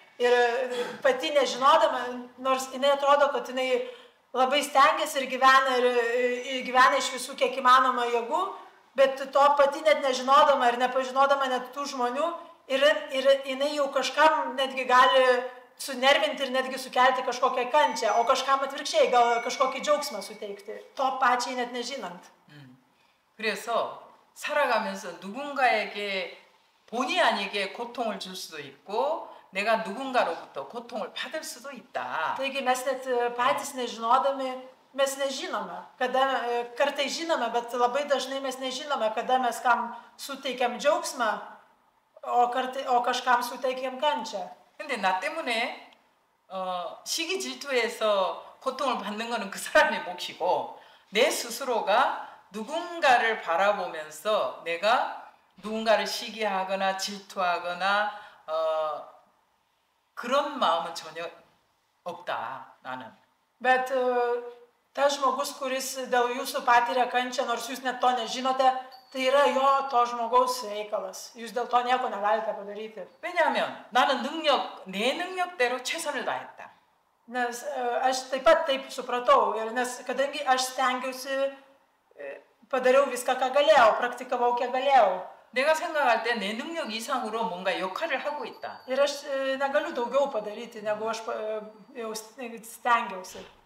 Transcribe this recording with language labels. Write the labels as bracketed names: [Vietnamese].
[Lithuanian] Ir pati nežinodama, nors jinai atrodo, kad jinai labai stengiasi ir gyvena iš visų kiek įmanoma jėgų, bet to pati net nežinodama ir nepažinodama net tų žmonių, ir jinai jau kažkam netgi gali sunervinti ir netgi sukelti kažkokią kančią, o kažkam atvirkščiai, gal kažkokį džiaugsmą suteikti, to pačiai net nežinant. [Korean] 그래서 살아가면서 누군가에게 본의 아니게 고통을 줄 수도 있고 내가 누군가로부터 고통을 받을 수도 있다. [Lithuanian] Taigi mes net patys nežinodami, mes nežinome, kartais žinome, bet labai dažnai mes nežinome, kada mes kam suteikiam džiaugsmą, o kažkam suteikiam kančią. [Korean] 근데 나 때문에 시기 질투해서 고통을 받는 거는 그 사람의 몫이고 내 스스로가 누군가를 바라보면서 내가 누군가를 시기하거나 질투하거나 그런 마음은 전혀 없다, 나는. [Lithuanian] Bet tas žmogus, kuris dėl jūsų patiria kančią, nors jūs net to nežinote, tai yra to žmogaus reikalas. Jūs dėl to nieko negalite padaryti. [Korean] 왜냐하면 나는 내 능력대로 최선을 다했다. [Lithuanian] Nes aš taip pat taip supratau, nes kadangi aš stengiausi, padariau viską, ką galėjau, praktikavau, kiek galėjau. [Korean] 내가 생각할 때 내 능력 이상으로 뭔가 역할을 하고 있다. [Lithuanian] Ir aš negaliu daugiau padaryti, negu aš jau stengiausi.